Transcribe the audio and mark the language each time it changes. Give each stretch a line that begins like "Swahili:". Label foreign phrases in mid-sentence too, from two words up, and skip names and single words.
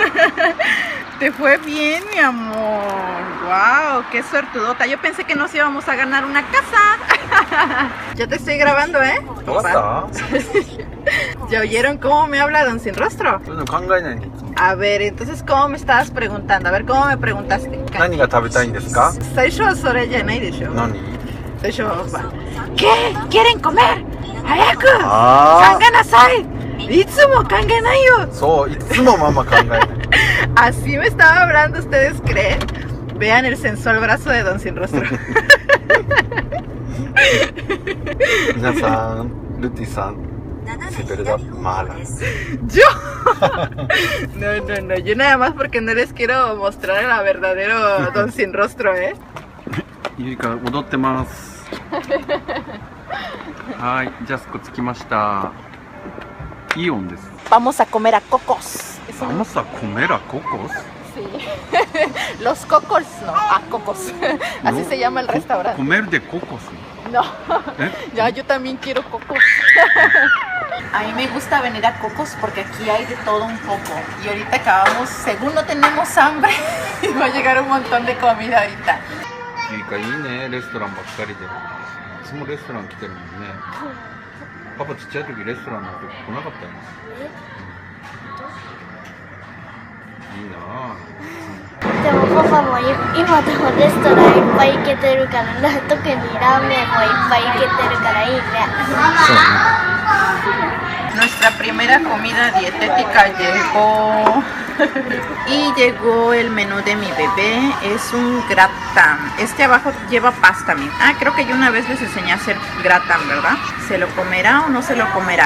Spanish: Te fue bien, mi amor. Wow, qué suertudota. Yo pensé que nos íbamos a ganar una casa. Ya te estoy grabando, ¿eh? Papá. ¿Ya oyeron cómo me habla Don Sin Rostro? A ver, entonces, ¿cómo me estabas preguntando? A ver, ¿cómo me preguntaste?
Japanese: 何が食べたいんですか？最初はそれじゃないでしょ。何？
Spanish: 最初は ¿Qué? ¿Quieren comer? ¡Hayaku! あ
Japanese: 考えなさい！いつも考えないよ! あ、そう、いつもママ考えない。
Spanish: Así me estaba hablando, ¿ustedes creen? Vean el sensual brazo de Don Sin Rostro. 皆さん、ルティさん、se verdad mala. ¿Yo? No, yo nada más porque no les quiero mostrar a verdadero Don Sin Rostro, ¿eh?
Japanese: ゆりか踊ってます。はい、ジャスコ着きました。イオンです。
Spanish: Vamos a comer a cocos. Vamos a comer a cocos. Sí. Los cocos, no, a cocos. Así No, se llama el restaurante. Comer de cocos. No, ¿Eh? ya yo también quiero cocos. A mí me gusta venir a Cocos porque aquí hay de todo un poco. Y ahorita acabamos, según no tenemos hambre, y va a llegar un montón de comida ahorita.
Japanese: ゆりかいいね、レストランばっかりで。いつもレストラン来てるもんね。パパちっちゃい時レストランなんて来なかったよね。いいなぁ。でもパパも今でもレストランいっぱい行けてるから、特にラーメンもいっぱい行けてるからいいね。そうね。
Spanish: Nuestra primera comida dietética llegó y llegó el menú de mi bebé, es un gratin. Este abajo lleva pasta. Ah, creo que yo una vez les enseñé a hacer gratin, ¿verdad? ¿Se lo comerá o no se lo comerá?